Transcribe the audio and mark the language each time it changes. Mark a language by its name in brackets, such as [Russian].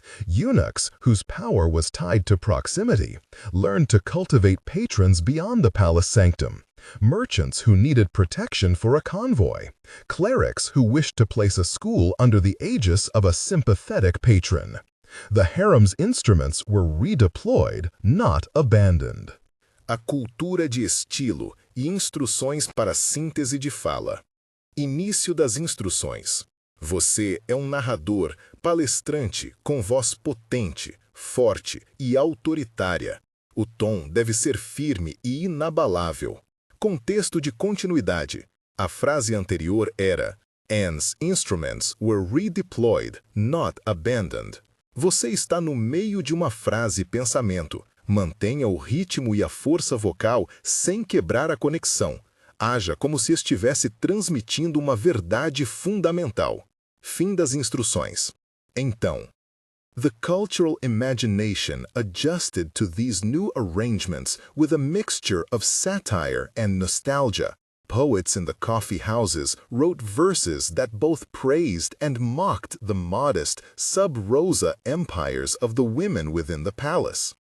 [English] Eunuchs, whose power was tied to proximity, learned to cultivate patrons beyond the palace sanctum. Merchants who needed protection for a convoy, clerics who wished to place a school under the aegis of a sympathetic patron. The harem's instruments were redeployed, not abandoned. [Portuguese] A cultura de estilo e instruções para síntese de fala. Início das instruções. Você é um narrador, palestrante, com voz potente, forte e autoritária. O tom deve ser firme e inabalável. Contexto de continuidade. A frase anterior era [English] Anne's instruments were redeployed, not abandoned. [Portuguese] Você está no meio de uma frase-pensamento. Mantenha o ritmo e a força vocal sem quebrar a conexão. Haja como se estivesse transmitindo uma verdade fundamental. Fim das instruções. [English] Então, the cultural imagination adjusted to these new arrangements with a mixture of satire and nostalgia. Poets in the coffee houses wrote verses that both praised and mocked the modest, sub-rosa empires of the women within the palace.